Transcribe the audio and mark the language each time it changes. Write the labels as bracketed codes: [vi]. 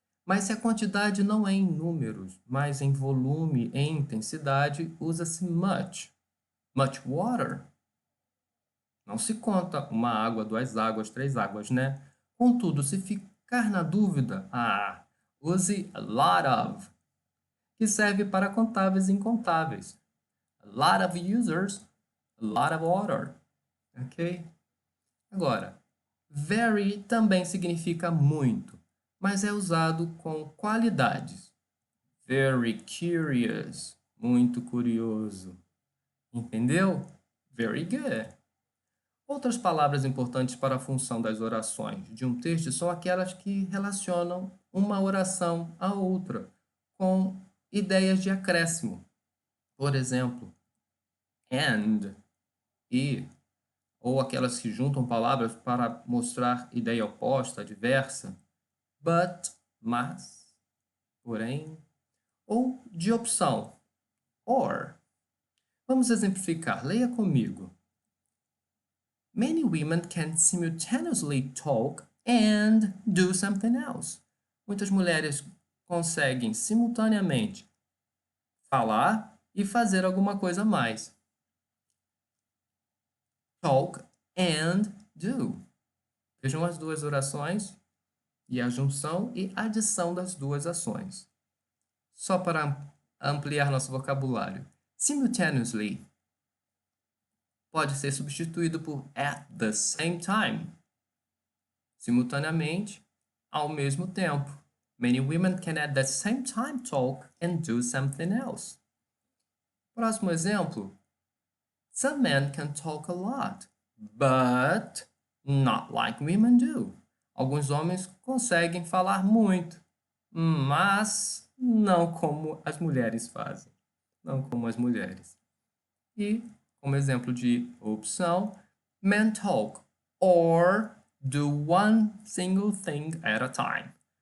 [pt] Mas se a quantidade não é em números, mas em volume e intensidade, usa-se much. [en] Much water. [pt] Não se conta uma água, duas águas, três águas, né? Contudo, se ficar na dúvida, use a lot of, que serve para contáveis e incontáveis. [en] A lot of users, a lot of water. Ok? [pt] Agora, very também significa muito, mas é usado com qualidades. [en] Very curious, [pt] muito curioso. Entendeu? [en] Very good. [pt] Outras palavras importantes para a função das orações de um texto são aquelas que relacionam uma oração à outra, com ideias de acréscimo. Por exemplo, and, e, ou aquelas que juntam palavras para mostrar ideia oposta, diversa, but, mas, porém, ou de opção, or. Vamos exemplificar, leia comigo. [en] Many women can simultaneously talk and do something else. [pt] Muitas mulheres conseguem simultaneamente falar e fazer alguma coisa a mais. Talk and do. Vejam as duas orações e a junção e adição das duas ações. Só para ampliar nosso vocabulário. Simultaneously pode ser substituído por [en] at the same time. [pt] Simultaneamente, ao mesmo tempo. [en] Many women can at the same time talk and do something else. [pt] Próximo exemplo. [en] Some men can talk a lot, but not like women do. [pt] Alguns homens conseguem falar muito, mas não como as mulheres fazem. Não como as mulheres. E, como exemplo de opção, [en] men talk or do one single thing at a time.